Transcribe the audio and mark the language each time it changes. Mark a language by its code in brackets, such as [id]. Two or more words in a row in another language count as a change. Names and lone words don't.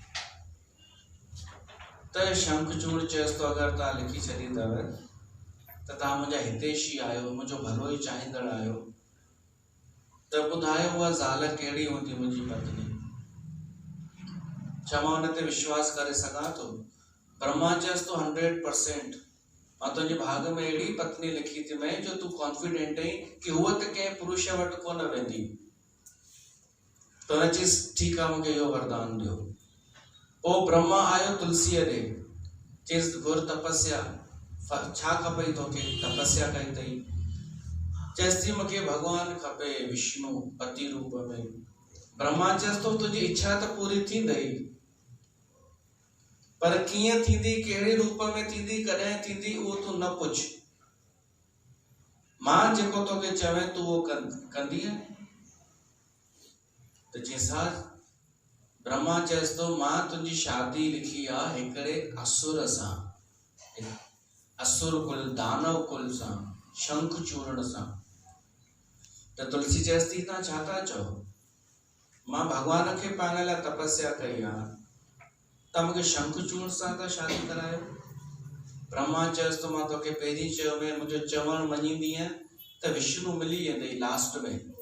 [sd] त शंखचूड़ चयसि तो अगरि तव्हां लिखी छॾी अथव त तव्हां मुंहिंजा हितेशी आहियो, मुंहिंजो भलो ई चाहींदड़ आहियो, त ॿुधायो उहा ज़ाल कहिड़ी हूंदी मुंहिंजी पत्नी, छा मां हुन ते विश्वास करे सघां थो। ब्रह्मा चयसि तो 100%, मां तुंहिंजे भाग में अहिड़ी पत्नी लिखी थी मैं जो तूं कॉन्फिडेंट आहीं कि हूअ त कंहिं पुरुष वटि कोन वेंदी। त हुन चयसि ठीकु आहे, मूंखे इहो वरदान ॾियो। पोइ ब्रह्मा आयो तुलसीअ ॾे, चयसि घुर तपस्या, छा खपई तोखे। तपस्या कई अथई, चयसि थी मूंखे भॻवानु खपे विष्णु पति रूप में। ब्रह्मा चयसि तो तुंहिंजी इच्छा त पूरी थींदई, पर कीअं थींदी, कहिड़े रूप में थींदी, कॾहिं थींदी, उहो तूं न पुछ, मां जेको तोखे चवें तूं उहो कंदीअ। त जंहिंसां ब्रह्मा चयसि तो मां तुंहिंजी शादी लिखी आहे हिकिड़े असुर सां, असुर कुल दानव कुल सां, शंख चूर्ण सां। तो तुलसी चएसि थी तव्हां छा था चओ, मां भगवान खे पाइण लाइ तपस्या कई आहे, तव्हां मूंखे शंखचूड़ सां था शादी करायो। ब्रह्मा चएसि थो मां तोखे पहिरीं चयो में मुंहिंजो चवणु मञींदीअ त विष्णु मिली वेंदई लास्ट में।